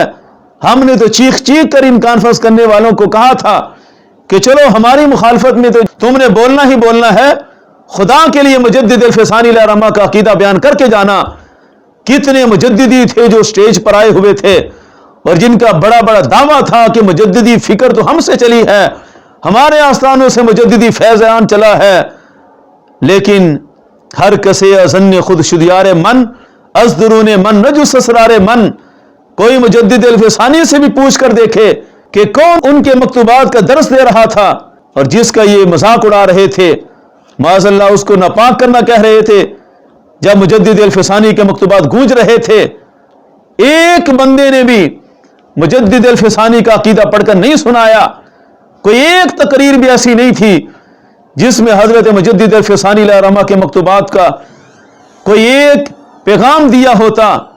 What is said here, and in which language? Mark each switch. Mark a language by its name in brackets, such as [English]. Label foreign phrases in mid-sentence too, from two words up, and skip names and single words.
[Urdu] ہم نے تو چیخ چیخ کر ان کانفرنس کرنے والوں کو کہا تھا کہ چلو ہماری مخالفت میں تو تم نے بولنا ہی بولنا ہے، خدا کے لیے مجدد الفسانی [Arabic] علیہ الرحمہ [Urdu] کا عقیدہ بیان کر کے جانا۔ کتنے مجددی تھے جو سٹیج پر آئے ہوئے تھے اور جن کا بڑا بڑا دعویٰ تھا کہ مجددی فکر تو ہم سے چلی ہے، ہمارے آستانوں سے مجددی فیض عام چلا ہے، لیکن [Persian] ہر کسے ازن خود شدیار من از درون من نجس اسرار من۔ [Urdu] کوئی مجدد الفسانی سے بھی پوچھ کر دیکھے کہ کون ان کے مکتوبات کا درس دے رہا تھا اور جس کا یہ مذاق اڑا رہے تھے، [Arabic] معاذ اللہ [Urdu] اس کو ناپاک کرنا کہہ رہے تھے جب مجدد الفسانی کے مکتوبات گونج رہے تھے۔ ایک بندے نے بھی مجدد الفسانی کا عقیدہ پڑھ کر نہیں سنایا، کوئی ایک تقریر بھی ایسی نہیں تھی جس میں حضرت مجدد الفسانی [Arabic] علیہ الرحمہ [Urdu] کے مکتوبات کا کوئی ایک پیغام دیا ہوتا۔